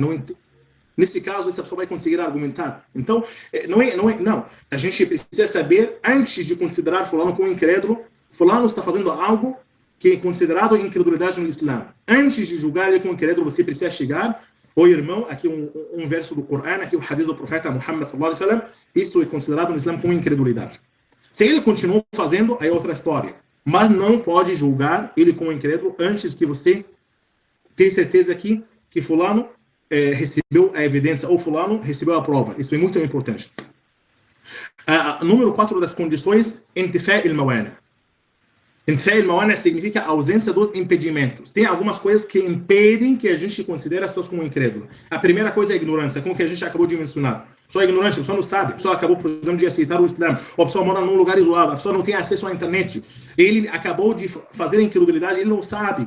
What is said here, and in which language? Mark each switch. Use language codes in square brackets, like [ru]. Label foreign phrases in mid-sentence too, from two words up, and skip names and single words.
[pt] Nesse caso, essa pessoa vai conseguir argumentar. Então, não. A gente precisa saber, antes de considerar fulano como incrédulo, fulano está fazendo algo que é considerado incredulidade no Islã. Antes de julgar ele como incrédulo, você precisa chegar: ô irmão, aqui um verso do Corão, aqui o hadith do profeta Muhammad [ar] صلى الله عليه وسلم, [pt] isso é considerado no Islã como incredulidade. Se ele continuou fazendo, aí é outra história. Mas não pode julgar ele como incrédulo antes que você tenha certeza que fulano recebeu a evidência, ou fulano recebeu a prova. Isso é muito importante. Número 4 das condições: [ar] انتفاء الموانع'. انتفاء الموانع' [pt] significa a ausência dos impedimentos. Tem algumas coisas que impedem que a gente considere as pessoas como incrédulo. A primeira coisa é a ignorância, como que a gente acabou de mencionar. A pessoa é ignorante, a pessoa não sabe, a pessoa acabou, por exemplo, de aceitar o Islã, ou a pessoa mora num lugar isolado, a pessoa não tem acesso à internet, ele acabou de fazer a incredulidade, ele não sabe.